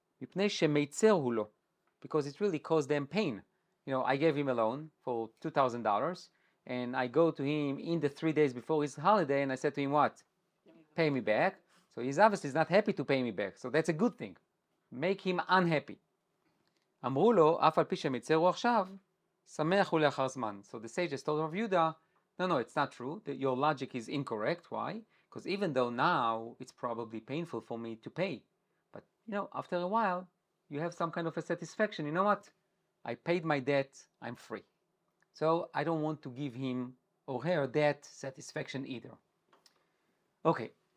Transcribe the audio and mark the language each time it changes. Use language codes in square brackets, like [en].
[en] Because it really caused them pain. You know, I gave him a loan for $2,000, and I go to him in the 3 days before his holiday, and I said to him, what? Pay me back. So he's obviously not happy to pay me back. So that's a good thing. Make him unhappy. [he] אמרו לו, אף על פי שמצרו עכשיו, שמח הוא לאחר זמן. [en] So the sages told Rav Yehuda, no, it's not true. Your logic is incorrect. Why? Because even though now it's probably painful for me to pay, but after a while, you have some kind of a satisfaction. You know what? I paid my debt, I'm free. So I don't want to give him or her that satisfaction either. Okay.